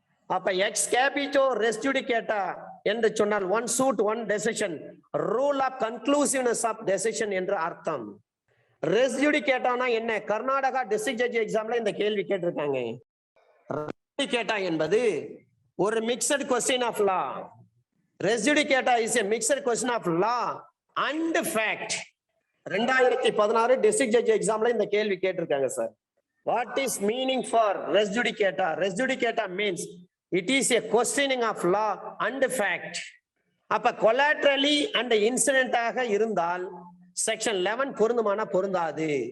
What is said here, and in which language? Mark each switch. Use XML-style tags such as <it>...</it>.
<ta>அப்ப எக்ஸ் கேபிட்டோ ரெஸ் ஜுடிகேட்டா என்று சொன்னால் one suit one decision, rule of கன்க்ளூசிவ்னஸ் of decision என்று அர்த்தம். ரெஸ் ஜுடிகேட்டானா என்ன? கர்நாடகா டிஸ்ட்ரிக்ட் ஜட்ஜ் எக்ஸாம்ல இந்த கேள்வி கேட்டிருக்காங்க. ரெஸ் ஜுடிகேட்டா என்பது ஒரு mixed question of law.</ta> <en>Res judicata is a mixed question of law and fact.</en> <ta>2016 district judge எக்ஸாம்ல இந்த கேள்வி கேட்டிருக்காங்க sir.</ta> <en>What is meaning for res judicata? Res judicata means it is a questioning of law and fact.</en> <ta>அப்ப</ta> <en>collaterally and incident</en> <ta>ஆக இருந்தால் section 11 பொருந்துமானா பொருந்தாது.</ta>